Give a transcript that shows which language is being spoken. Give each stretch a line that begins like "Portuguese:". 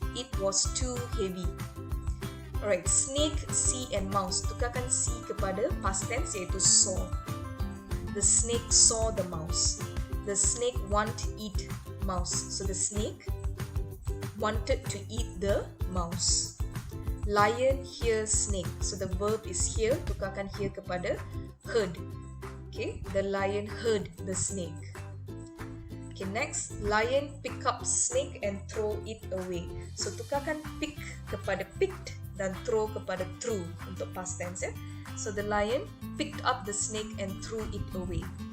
English: It was too heavy. Alright, snake, see and mouse.
Malay: Tukarkan see kepada past tense iaitu saw.
English: The snake saw the mouse. The snake want to eat mouse. So the snake wanted to eat the mouse. Lion hear snake. So the verb is hear.
Malay: Tukarkan hear kepada heard.
English: Okay, the lion heard the snake. Okay, next, lion pick up snake and throw it away.
Malay: So tukarkan pick kepada picked dan throw kepada threw untuk past tense ya.
English: So the lion picked up the snake and threw it away.